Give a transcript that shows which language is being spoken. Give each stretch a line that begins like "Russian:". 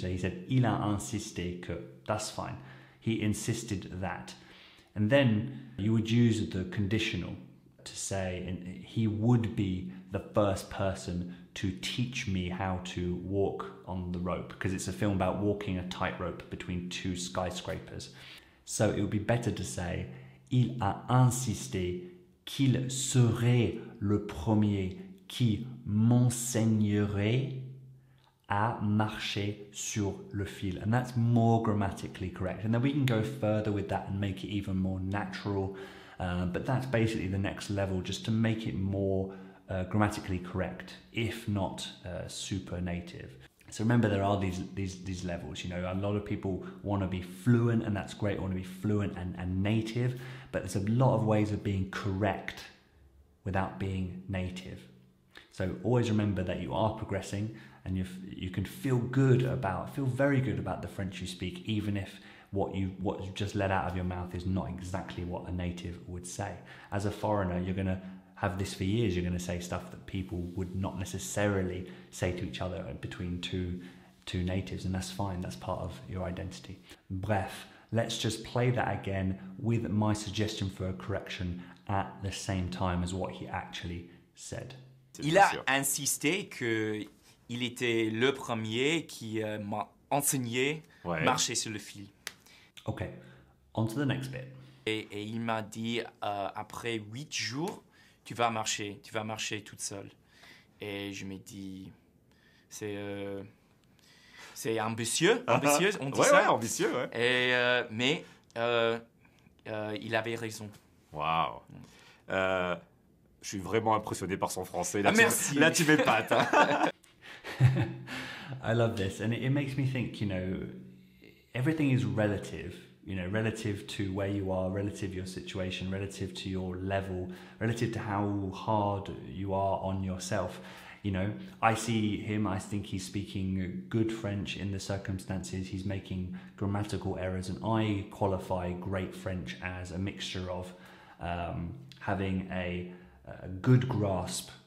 English: So he said,
French: il a insisté que,
English: that's fine. He insisted that. And then you would use the conditional to say he would be the first person to teach me how to walk on the rope, because it's a film about walking a tightrope between two skyscrapers. So it would be better to say
French: il a insisté qu'il serait le premier qui m'enseignerait à marcher sur le fil.
English: And that's more grammatically correct. And then we can go further with that and make it even more natural. But that's basically the next level, just to make it more grammatically correct, if not super native. So remember, there are these levels. You know, a lot of people want to be fluent, and that's great. Want to be fluent and native, but there's a lot of ways of being correct without being native. So always remember that you are progressing, and you can feel very good about the French you speak, even if what you just let out of your mouth is not exactly what a native would say. As a foreigner, you're going to have this for years. You're going to say stuff that people would not necessarily say to each other between two natives, and that's fine. That's part of your identity. Bref, let's just play that again with my suggestion for a correction at the same time as what he actually said.
French: Il a insisté que il était le premier qui m'a enseigné marcher sur le fil.
English: Okay, on to the next bit.
French: Et il m'a dit, après 8 jours, tu vas marcher toute seule. Et je me dis, c'est ambitieux, on dit ça. Ouais, ambitieux, ouais. Et, mais il avait raison. Waouh. Je suis vraiment impressionné par son français. Merci. Là, tu m'épates. Hein.
English: I love this, and it makes me think, you know, everything is relative, you know, relative to where you are, relative to your situation, relative to your level, relative to how hard you are on yourself. You know, I see him, I think he's speaking good French in the circumstances, he's making grammatical errors, and I qualify great French as a mixture of having a good grasp